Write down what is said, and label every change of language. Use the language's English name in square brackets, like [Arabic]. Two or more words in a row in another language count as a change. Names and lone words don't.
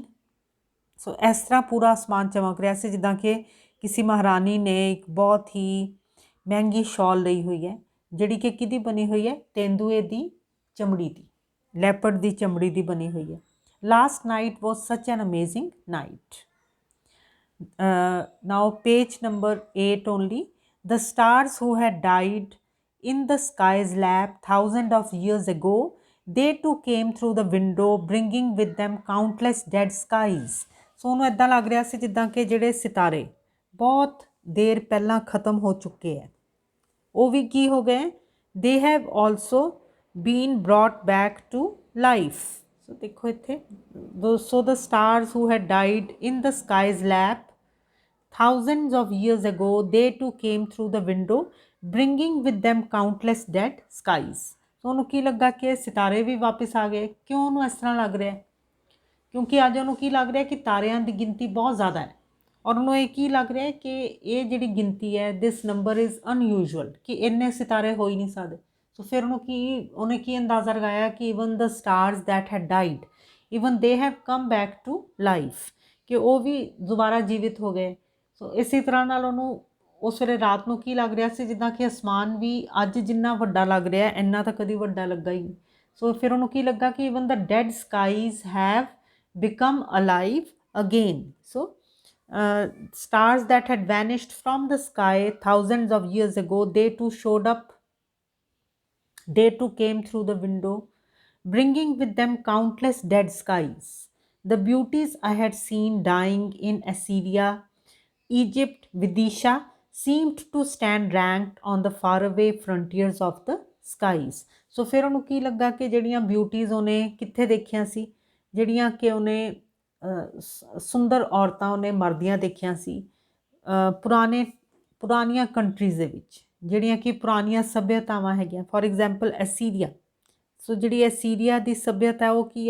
[Punjabi] ਸੋ ਇਸ ਤਰ੍ਹਾਂ ਪੂਰਾ ਅਸਮਾਨ ਚਮਕ ਰਿਹਾ ਸੀ ਜਿੱਦਾਂ ਕਿ ਕਿਸੇ ਮਹਾਰਾਣੀ ਨੇ ਇੱਕ ਬਹੁਤ ਹੀ ਮਹਿੰਗੀ ਸ਼ਾਲ ਲਈ ਹੋਈ ਹੈ, ਜਿਹੜੀ ਕਿ ਕਿਹਦੀ ਬਣੀ ਹੋਈ ਹੈ? ਤੇਂਦੂਏ ਦੀ ਚਮੜੀ ਦੀ, ਲੈਪਰਡ ਦੀ ਚਮੜੀ ਦੀ ਬਣੀ ਹੋਈ ਹੈ। [English] Last night was such an amazing night. Now page number 8 only. The stars who had died in the sky's lap thousands of years ago, they too came through the window bringing with them countless dead skies. [Punjabi] ਸੋ ਉਹਨੂੰ ਇੱਦਾਂ ਲੱਗ ਰਿਹਾ ਸੀ ਜਿੱਦਾਂ ਕਿ ਜਿਹੜੇ ਸਿਤਾਰੇ ਬਹੁਤ ਦੇਰ ਪਹਿਲਾਂ ਖਤਮ ਹੋ ਚੁੱਕੇ ਹੈ, ਉਹ ਵੀ ਕੀ ਹੋ ਗਏ? [English] They have also been brought back to life. [Punjabi] ਸੋ ਦੇਖੋ ਇੱਥੇ, [English] so the stars who had died in the sky's lap thousands of years ago, they too came through the window bringing with them countless dead skies. [Punjabi] ਸੋ ਉਹਨੂੰ ਕੀ ਲੱਗਾ ਕਿ ਸਿਤਾਰੇ ਵੀ ਵਾਪਸ ਆ ਗਏ। ਕਿਉਂ ਉਹਨੂੰ ਇਸ ਤਰ੍ਹਾਂ ਲੱਗ ਰਿਹਾ? ਕਿਉਂਕਿ ਅੱਜ ਉਹਨੂੰ ਕੀ ਲੱਗ ਰਿਹਾ ਕਿ ਤਾਰਿਆਂ ਦੀ ਗਿਣਤੀ ਬਹੁਤ ਜ਼ਿਆਦਾ ਹੈ, ਔਰ ਉਹਨੂੰ ਇਹ ਕੀ ਲੱਗ ਰਿਹਾ ਕਿ ਇਹ ਜਿਹੜੀ ਗਿਣਤੀ ਹੈ, [English] this number is unusual, [Punjabi] ਕਿ ਇੰਨੇ ਸਿਤਾਰੇ ਹੋ ਹੀ ਨਹੀਂ ਸਕਦੇ। ਸੋ ਫਿਰ ਉਹਨੇ ਕੀ ਅੰਦਾਜ਼ਾ ਲਗਾਇਆ ਕਿ [English] even the stars that had died, even they have come back to life, [Punjabi] ਕਿ ਉਹ ਵੀ ਦੁਬਾਰਾ ਜੀਵਿਤ ਹੋ ਗਏ। ਸੋ ਇਸੇ ਤਰ੍ਹਾਂ ਨਾਲ ਉਹਨੂੰ ਉਸ ਵੇਲੇ ਰਾਤ ਨੂੰ ਕੀ ਲੱਗ ਰਿਹਾ ਸੀ? ਜਿੱਦਾਂ ਕਿ ਅਸਮਾਨ ਵੀ ਅੱਜ ਜਿੰਨਾ ਵੱਡਾ ਲੱਗ ਰਿਹਾ, ਇੰਨਾ ਤਾਂ ਕਦੀ ਵੱਡਾ ਲੱਗਾ ਹੀ ਨਹੀਂ। ਸੋ ਫਿਰ ਉਹਨੂੰ ਕੀ ਲੱਗਾ ਕਿ [English] even the dead skies have become alive again. ਸੋ stars that had vanished from the sky thousands of years ago, they too showed up, they too came through the window bringing with them countless dead skies. The beauties I had seen dying in Assyria, Egypt, Vidisha seemed to stand ranked on the faraway frontiers of the skies. [Punjabi] ਸੋ ਫਿਰ ਉਹਨੂੰ ਕੀ ਲੱਗਾ ਕਿ ਜਿਹੜੀਆਂ ਬਿਊਟੀਜ਼ ਉਹਨੇ ਕਿੱਥੇ ਦੇਖੀਆਂ ਸੀ, ਜਿਹੜੀਆਂ ਕਿ ਉਹਨੇ ਸੁੰਦਰ ਔਰਤਾਂ ਉਹਨੇ ਮਰਦੀਆਂ ਦੇਖੀਆਂ ਸੀ ਪੁਰਾਣੀਆਂ ਕੰਟਰੀਜ਼ ਦੇ ਵਿੱਚ, ਜਿਹੜੀਆਂ ਕਿ ਪੁਰਾਣੀਆਂ ਸੱਭਿਅਤਾਵਾਂ ਹੈਗੀਆਂ। [English] for example Assyria. [Punjabi] ਸੋ ਜਿਹੜੀ ਐਸੀਰੀਆ ਦੀ ਸੱਭਿਅਤਾ ਉਹ ਕੀ ਹੈ?